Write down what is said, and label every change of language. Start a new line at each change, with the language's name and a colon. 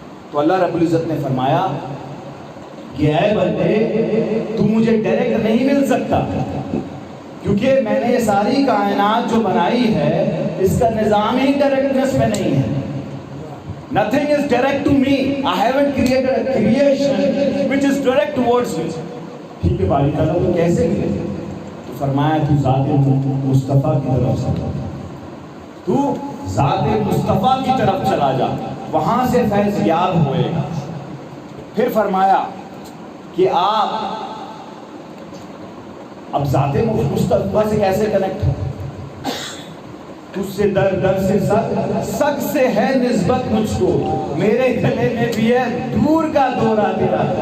Urdu: تو اللہ رب العزت نے فرمایا کہ اے بندے تو مجھے ڈائریکٹ نہیں مل سکتا, کیونکہ میں نے یہ ساری کائنات جو بنائی ہے اس کا نظام ہی ڈائریکٹنس میں نہیں ہے.
English: Nothing is direct to me. I haven't created a creation which is direct towards me.
Urdu: ٹھیک ہے باری تعالیٰ تو کیسے ملے؟ تو فرمایا تو ذات مصطفیٰ کی طرف چلا جا, تو ذات مصطفیٰ کی طرف چلا جا, وہاں سے فیض یاب ہوئے گا. پھر فرمایا کہ آپ اب ذات مصطفیٰ سے کیسے کنیکٹ ہو؟ تجھ سے در سے سگ سے ہے نسبت مجھ کو, میرے گلے میں بھی ہے دور کا دورہ تیرا.